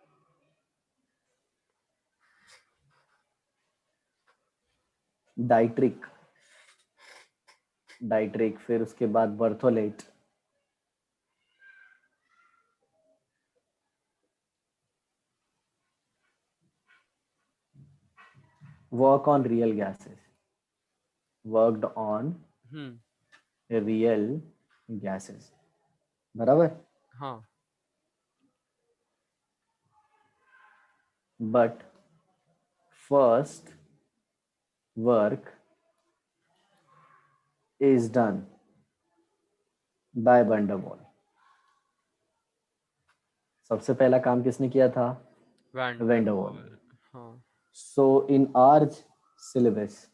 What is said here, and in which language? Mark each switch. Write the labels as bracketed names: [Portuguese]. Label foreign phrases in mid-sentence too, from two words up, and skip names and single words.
[Hindi] डाइट्रिक, फिर उसके बाद बर्थोलेट, [English] work on real gases, worked on real gases, [Hindi] बराबर। हाँ [English] but first work is done by van der Waal। [Hindi] सबसे पहला काम किसने किया था, van der Waal। हाँ [English] so in our syllabus